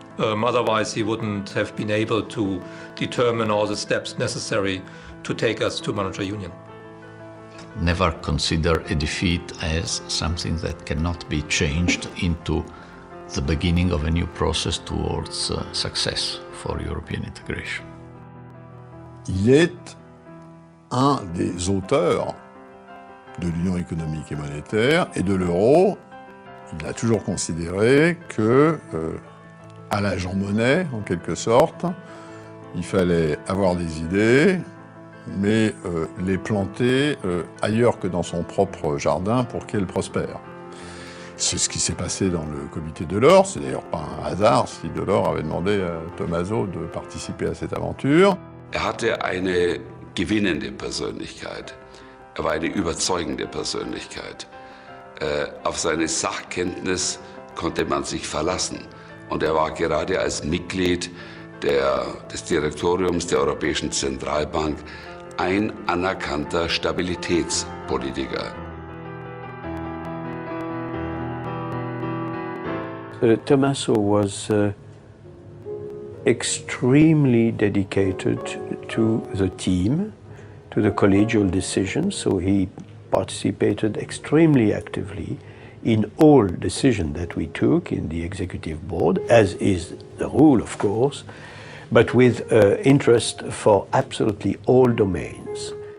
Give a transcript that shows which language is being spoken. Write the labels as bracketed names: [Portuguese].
[English] Otherwise, he wouldn't have been able to determine all the steps necessary to take us to monetary union. Never consider a defeat as something that cannot be changed into the beginning of a new process towards success for European integration. [French] Il est un des auteurs de l'Union économique et monétaire et de l'euro. Il a toujours considéré que, à l'agent monnaie, en quelque sorte, il fallait avoir des idées, mais les planter ailleurs que dans son propre jardin pour qu'elles prospèrent. C'est ce qui s'est passé dans le comité Delors. C'est d'ailleurs pas un hasard si Delors avait demandé à Tommaso de participer à cette aventure. [German] Hatte eine gewinnende Persönlichkeit. War eine überzeugende Persönlichkeit. Auf seine Sachkenntnis konnte man sich verlassen. Und war gerade als Mitglied des Direktoriums der Europäischen Zentralbank ein anerkannter Stabilitätspolitiker. [English] Tommaso was extremely dedicated to the team, to the collegial decisions, so he participated extremely actively in all decisions that we took in the executive board, as is the rule, of course, but with interest for absolutely all domains.